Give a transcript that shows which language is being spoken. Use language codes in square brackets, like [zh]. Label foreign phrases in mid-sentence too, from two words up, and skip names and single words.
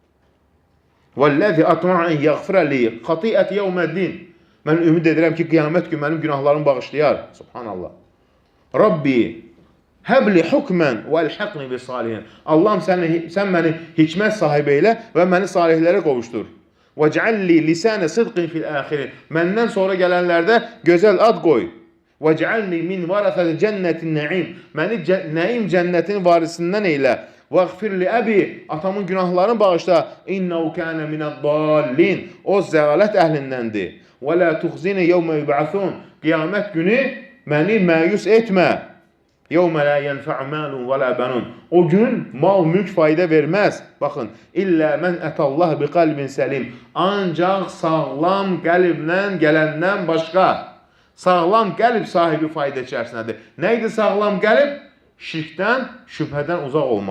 [ar] والذي أطمع أن يغفر لي خطيئتي يوم الدين. [az] Mən ümid edirəm ki, qiyamət gün mənim günahlarımı bağışlayar. Subhanallah. [ar] رب هب لي حكما وألحقني بالصالحين. [az] Allahım, sən məni hikmət sahibi elə və məni salihlərə qovuşdur. [ar] وَجْعَلِّي لِسَانَ صِدْقٍ فِي الْآخِرِينَ. [az] Məndən sonra gələnlərdə gözəl ad qoy. [ar] وَجْعَلْنِي مِنْ وَرَثَةِ جَنَّةِ النَّعِيمِ. [az] Məni Nəim cənnətinin varisindən eylə. [ar] وَغْفِرْ لِأَبِي. [az] Atamın günahlarını bağışla. [ar] إِنَّهُ كَانَ مِنَ الضَّالِّينَ. [az] O zəlalət əhlindəndir. [ar] وَلَا تُخْزِنِ يَوْمَ يُبْعَثُونَ. [az] Qiyamət günü məni məyus etmə. [ar] يَوْمَ لَا يَنْفَعُ مَالٌ وَلَا بَنُونَ. [az] O gün mal, mülk fayda verməz. Baxın, [ar] إلا من أتى الله بقلب سليم. [az] Ancaq sağlam qəlblə gələndən başqa. Sağlam qəlb sahibi fayda içərisindədir. Nə idi sağlam qəlb? Şirkdən, şübhədən uzaq olmaq.